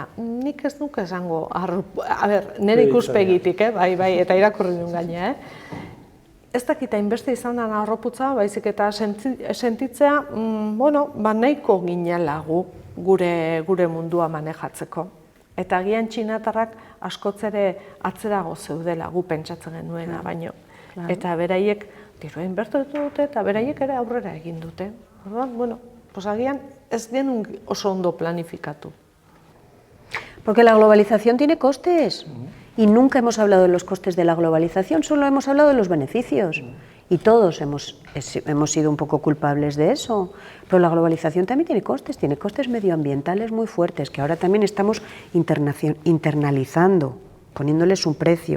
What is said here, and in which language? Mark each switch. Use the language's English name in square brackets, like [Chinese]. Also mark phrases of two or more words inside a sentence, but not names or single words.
[Basque] Nik ez nuke esango, nire ikuspegitik, bai, eta irakurri duen gaina, Ez dakit hainbeste izan den arroputza, baizik eta sentitzea, nahiko ginela gure mundua manejatzeko. Eta agian txinatarrak askoz ere atzerago zeudela gu pentsatzen genuena baino. Eta beraiek dirua inbertitu dute eta beraiek ere aurrera egin dute. Orduan, agian ez genuen oso ondo planifikatu. [Spanish] Porque la globalización tiene costes y nunca hemos hablado de los costes de la globalización, solo hemos hablado de los beneficios y todos hemos sido un poco culpables de eso. Pero la globalización también tiene costes medioambientales muy fuertes que ahora también estamos internalizando, poniéndoles un precio.